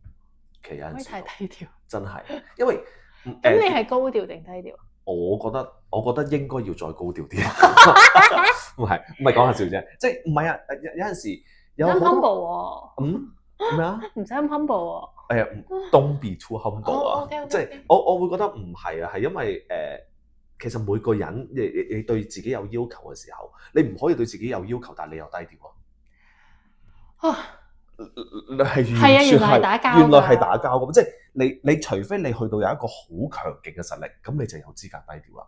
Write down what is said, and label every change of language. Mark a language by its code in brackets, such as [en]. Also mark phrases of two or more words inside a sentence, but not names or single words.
[yue] 其實有陣時可以太低調，真係，因為咁你係高調定低調？我覺得應該要再高調啲。唔係講下笑啫，即係唔係啊？有陣時有好多咩啊？唔使咁 humble 喎。 [en] Don't be too humble 啊！ [yue] 即係我會覺得唔係啊，係因為其實每個人你對自己有要求嘅時候，你唔可以對自己有要求，但係你又低調啊！係完全係打交，原來係打交咁，即係你除非你去到有一個好強勁嘅實力，咁你就有資格低調啦。